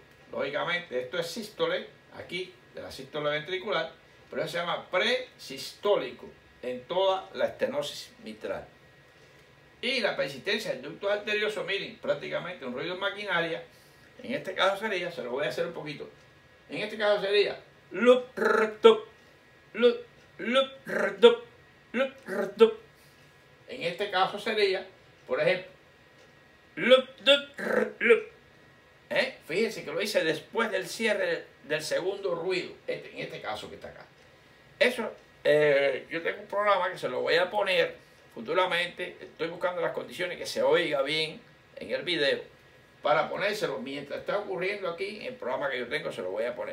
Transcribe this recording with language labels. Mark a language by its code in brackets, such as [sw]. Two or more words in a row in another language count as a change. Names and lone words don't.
[es] Lógicamente, esto es sístole, aquí, de la sístole ventricular, pero eso se llama presistólico en toda la estenosis mitral. Y la persistencia del ducto arterioso, miren, prácticamente un ruido en maquinaria, en este caso sería, se lo voy a hacer un poquito, en este caso sería lup, rtup, lup, lup, rtup, lup, rtup. En este caso sería, por ejemplo, lup, dup, lup. Fíjense que lo hice después del cierre del segundo ruido, en este caso que está acá. Eso, yo tengo un programa que se lo voy a poner futuramente, estoy buscando las condiciones que se oiga bien en el video, para ponérselo mientras está ocurriendo aquí, en el programa que yo tengo se lo voy a poner.